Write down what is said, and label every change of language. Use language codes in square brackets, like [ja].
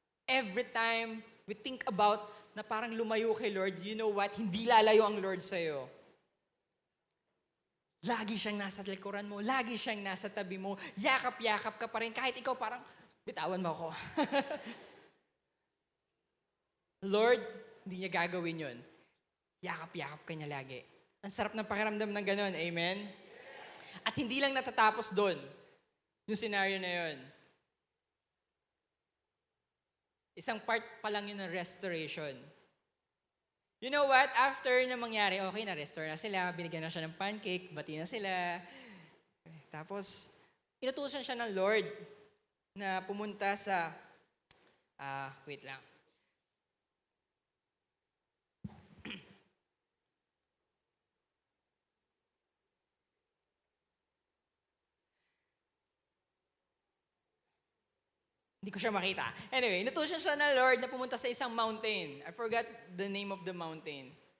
[en] Every time we think about [tl] na parang lumayo kay Lord, [en] you know what? [tl] Hindi lalayo ang Lord sa'yo. Lagi siyang nasa likuran mo, lagi siyang nasa tabi mo, yakap-yakap ka pa rin, kahit ikaw parang, bitawan mo ako. Lord, hindi niya gagawin yun. Yakap-yakap ka niya lagi. Ang sarap ng pakiramdam ng ganun, amen? At hindi lang natatapos doon, yung scenario na yun. Isang part pa lang yun ng restoration. [en] You know what? [tl] After na mangyari, okay, na-restore na sila, binigyan na siya ng pancake, bati na sila. Tapos, inutusan siya ng Lord na pumunta sa, wait lang. Hindi ko siya makita. Anyway, inutusan siya ng Lord na pumunta sa isang mountain. [en] I forgot the name of the mountain.